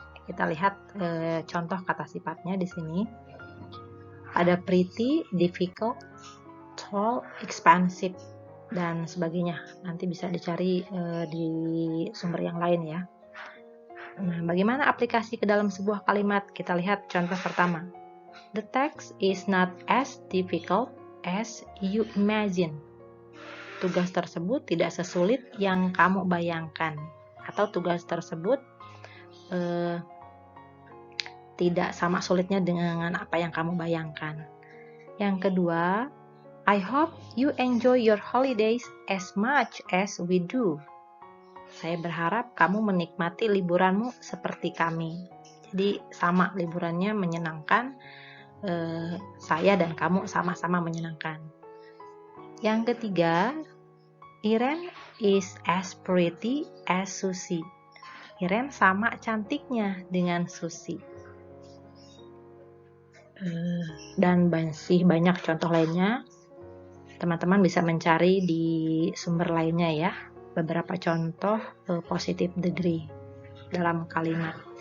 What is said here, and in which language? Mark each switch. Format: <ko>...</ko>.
<id>Kita lihat contoh kata sifatnya di sini. Ada pretty, difficult, tall, expensive, dan sebagainya. Nanti bisa dicari di sumber yang lain ya. Nah, bagaimana aplikasi ke dalam sebuah kalimat? Kita lihat contoh pertama.</id> <en>The text is not as difficult as you imagine.</en> <id>Tugas tersebut tidak sesulit yang kamu bayangkan. Atau tugas tersebut tidak sama sulitnya dengan apa yang kamu bayangkan. Yang kedua,</id> <en>I hope you enjoy your holidays as much as we do.</en> <id>Saya berharap kamu menikmati liburanmu seperti kami. Jadi sama, liburannya menyenangkan, saya dan kamu sama-sama menyenangkan. Yang ketiga,</id> <en>Irene is as pretty as Susie.</en> <id>Irene sama cantiknya dengan Susie. Dan masih banyak contoh lainnya. Teman-teman bisa mencari di sumber lainnya ya, beberapa contoh positive degree dalam kalimat.</id>